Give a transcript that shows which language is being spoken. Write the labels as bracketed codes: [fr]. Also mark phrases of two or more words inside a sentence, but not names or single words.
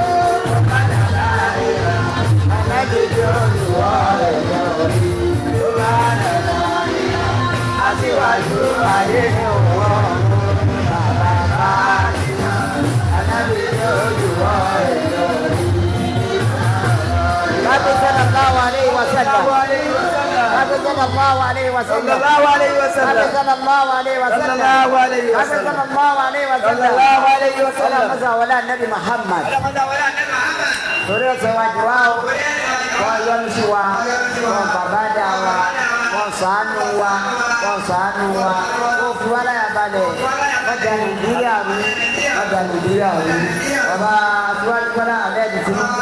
[yo] ànábì tó jù wá èmi ò rí. aṣíwájú ayé òun bàbá Fátímà. ànábì tó jù wá èmi ò rí. [ar] نبي صلى الله عليه وسلم. نبي صلى الله عليه وسلم. صلى الله عليه وسلم. نبي صلى الله عليه وسلم. صلى الله عليه Nabi wasallam. صلى الله عليه وسلم. صلى الله عليه وسلم. Masa wala Nabi Muhammad. [yo] Torí ọ̀sẹ̀ wa jù wá o. Wọ́n yọ́nú sí wa. Wọ́n bàbá dà wa. Wọ́n ṣàánú wa. Wọ́n ṣàánú wa. Wọ́n fi wá láyà balẹ̀. Wọ́n jà Nàìjíríà rú. Wọ́n jà Nàìjíríà rú. Bàbá Aṣíwájú Bọ́lá Ahmed Tinubu.